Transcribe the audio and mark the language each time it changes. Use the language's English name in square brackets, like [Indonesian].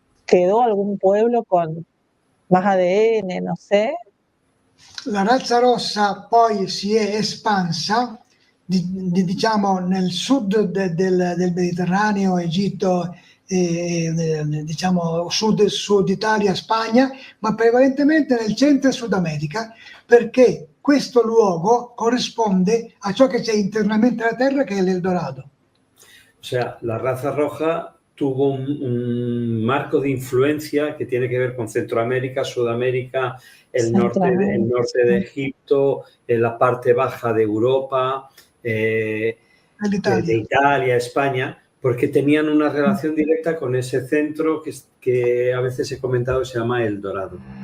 [Spanish] ¿Quedó algún pueblo con más ADN, no sé? [Italian] La razza rossa poi si è espansa, diciamo, nel sud del Mediterraneo, Egitto, diciamo sud Italia, Spagna, ma prevalentemente nel centro e Sud America, perché questo luogo corrisponde a ciò che c'è internamente alla Terra, che è l'Eldorado. [Spanish] O sea, la raza roja tuvo un marco de influencia que tiene que ver con Centroamérica, Sudamérica, el norte de Egipto, la parte baja de Europa, de Italia, España, porque tenían una relación directa con ese centro que a veces he comentado se llama El Dorado.